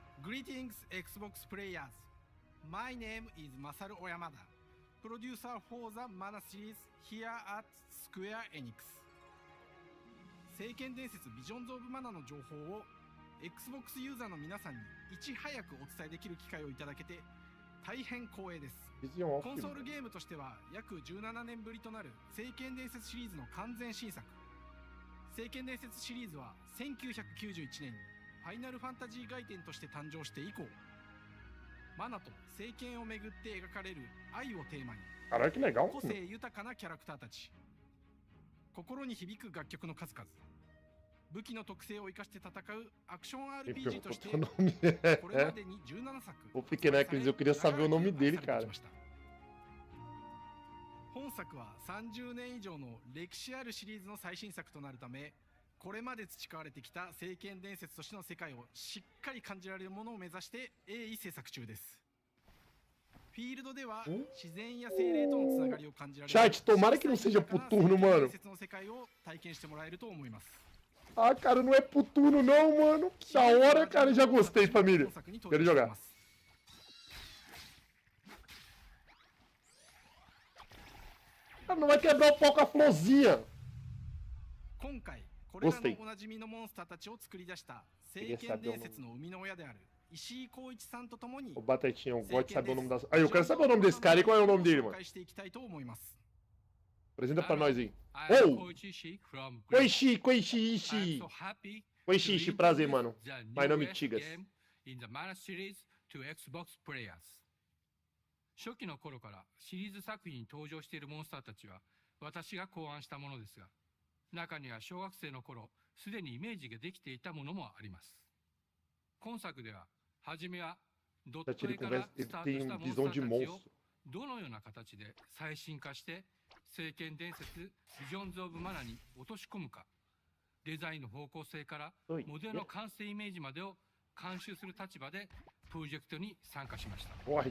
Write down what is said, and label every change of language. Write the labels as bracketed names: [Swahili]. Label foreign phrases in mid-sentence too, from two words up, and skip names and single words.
[English] Greetings, Xbox players. My name is Masaru Oyamada, producer for the Mana series here at Square Enix. [Japanese] 聖剣伝説ビジョンズ・オブ・マナの情報を Xbox ユーザーの皆さんにいち早くお伝えできる機会をいただけて大変光栄です。コンソールゲームとしては約17年ぶりとなる聖剣伝説シリーズの完全新作。聖剣伝説シリーズは1991年にファイナルファンタジー外伝として誕生して以降、マナと聖剣をめぐって描かれる愛をテーマに個性豊かなキャラクターたち、心に響く楽曲の数々、武器の特性を生かして戦うアクション RPG としてこれまでに17作 [Portuguese] O pequeno Eclis, eu queria saber o nome dele, cara. [Japanese] 本作は30年以上の歴史あるシリーズの最新作となるため、これまで培われてきた聖剣伝説としての世界をしっかり感じられるものを目指して鋭意制作中です。フィールドでは自然や精霊とのつながりを感じられる [Portuguese] Chat, tomara que não seja pro turno, mano. [Japanese] 伝説の世界を体験してもらえると思います。 [Portuguese] Ah, cara, não é pro turno não, mano. Que da hora, cara. Já gostei, família. Quero jogar. Cara, não vai quebrar o pau com a florzinha. [Japanese] 今回これらのおなじみのモンスターたちを作り出した聖剣伝説の生みの親である石井光一さんとともに [Portuguese] O Batatinha, eu gosto de saber o nome das... Ah, eu quero saber o nome desse cara e qual é o nome dele, mano. Apresenta pra nós aí. Oh! Koichi, Koichi, Ishi. Koichi, Ishi, prazer, mano. My nome é Tigas. [Japanese] 初期の頃からシリーズ作品に登場しているモンスターたちは私が考案したものですが、中には小学生の頃すでにイメージができていたものもあります。今作では初めはドット絵からスタートしたモンスターたちをどのような形で最新化して聖剣伝説ビジョンズ・オブ・マナに落とし込むか、デザインの方向性からモデルの完成イメージまでを監修する立場でプロジェクトに参加しました。